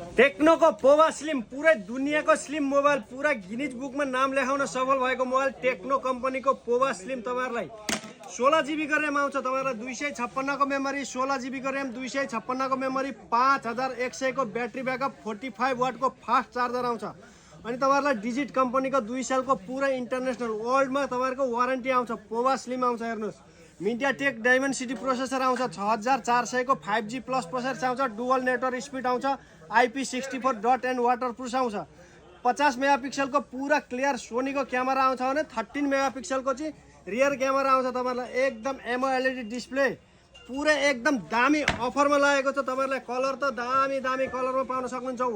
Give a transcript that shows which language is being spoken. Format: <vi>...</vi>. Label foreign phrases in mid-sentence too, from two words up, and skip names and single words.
<ne>टेक्नो को पोवा स्लिम पूरे दुनिया को</ne> <en>slim mobile</en> <ne>पूरा गिनीज बुक में नाम लेखाउन सफल भएको मोबाइल टेक्नो कंपनी को पोवा स्लिम तपाईहरुलाई 16 GB को रैम आउँछ तपाईहरुलाई 256 को मेमोरी 16 GB को रैम 256 को मेमोरी 5100 को</ne> <en>battery backup</en> <ne>45 वाट को</ne> <en>fast charger</en> <ne>आउँछ अनि तपाईहरुलाई डिजिट कंपनी को 2 साल को पूरा</ne> <en>international world</en> <ne>में तपाईहरुको वारेन्टी आउँछ पोवा स्लिम आउँछ हेर्नुस् मीडियाटेक डायमेंसिटी प्रोसेसर आउँछ 6400 को 5G</ne> <en>plus processor</en> <ne>आउँछ</ne> <en>dual network speed</en> <ne>आउँछ IP64</ne> <en>dot and waterproof</en> <ne>आउँछ 50 मेगापिक्सल को पूरा क्लियर सोनी को क्यामेरा आउँछ भने 13 मेगापिक्सल को चाहिँ</ne> <en>rear camera</en> <ne>आउँछ तपाईहरुलाई एकदम</ne> <en>AMOLED display</en> <ne>पूरा एकदम दामी अफरमा लागेको छ तपाईहरुलाई कलर त दामी कलरमा पाउन सक्नुहुन्छ</ne>